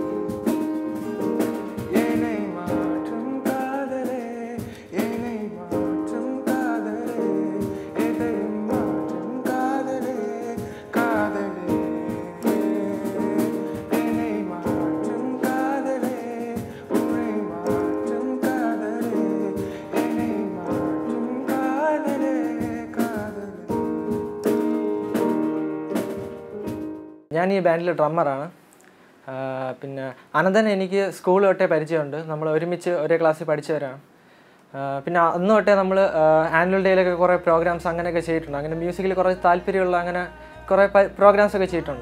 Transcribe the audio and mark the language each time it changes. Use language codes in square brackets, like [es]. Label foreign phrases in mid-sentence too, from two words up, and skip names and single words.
[ta] என்னை மாற்றும் காதலே, என்னை மாற்றும் காதலே, எதையும் மாற்றும் காதலே, காதலே. என்னை மாற்றும் காதலே, உன்னை மாற்றும் காதலே, என்னை மாற்றும் காதலே, காதலே. [ml] ഞാൻ ഈ ബാൻഡിലെ ഡ്രമ്മറാണ്. പിന്നെ അനന്തൻ എനിക്ക് സ്കൂൾ തൊട്ടേ പരിചയമുണ്ട്. നമ്മൾ ഒരുമിച്ച് ഒരേ ക്ലാസ്സിൽ പഠിച്ചവരാണ്. പിന്നെ അന്ന് തൊട്ടേ നമ്മൾ [en] annual day [ml] കുറേ പ്രോഗ്രാംസ് അങ്ങനെയൊക്കെ ചെയ്തിട്ടുണ്ട്. അങ്ങനെ മ്യൂസിക്കിൽ കുറേ താല്പര്യമുള്ള അങ്ങനെ കുറേ പ്രോഗ്രാംസൊക്കെ ചെയ്തിട്ടുണ്ട്.